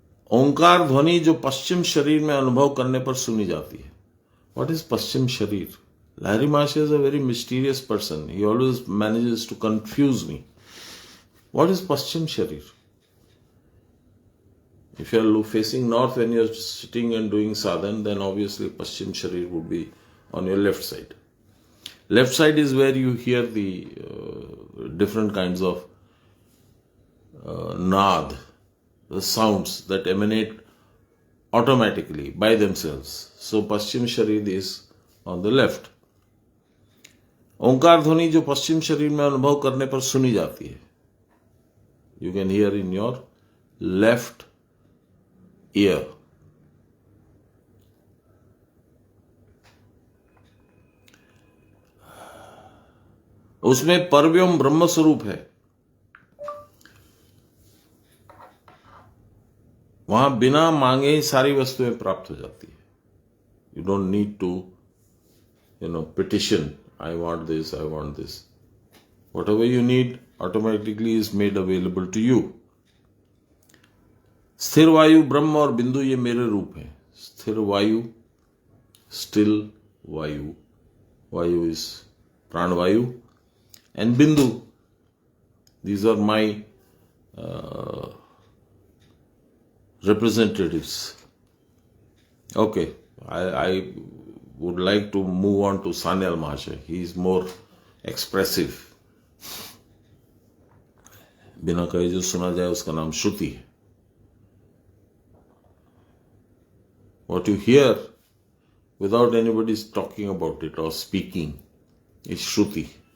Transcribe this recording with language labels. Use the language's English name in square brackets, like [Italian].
[Hindi] ओंकार ध्वनि जो पश्चिम शरीर में अनुभव करने पर सुनी जाती है. [English] What is पश्चिम शरीर? Lahiri Mahasaya is a very mysterious person. He always manages to confuse me. What is Paschim Sharir? If you are facing north when you are sitting and doing sadhan, then obviously Paschim Sharir would be on your left side. Left side is where you hear the different kinds of naad, the sounds that emanate automatically by themselves. So Paschim Sharir is on the left. [Hindi] ओंकार ध्वनि जो पश्चिम शरीर में अनुभव करने पर सुनी जाती है. [English] You can hear in your left ear. [Hindi] उसमें परव्योम ब्रह्म स्वरूप है. वहां बिना मांगे ही सारी वस्तुएं प्राप्त हो जाती है. [English] You don't need to petition. I want this, I want this. Whatever you need automatically is made available to you. [Hindi] स्थिर वायु, ब्रह्म और बिंदु ये मेरे रूप हैं. [English] स्थिर वायु, still वायु, वायु is प्राणवायु, and bindu, these are my representatives. Okay, I would like to move on to Sanyal Mahasaya. He is more expressive. [Hindi] बिना कहे जो सुना जाए उसका नाम श्रुति है. [English] What you hear without anybody talking about it or speaking is Shruti.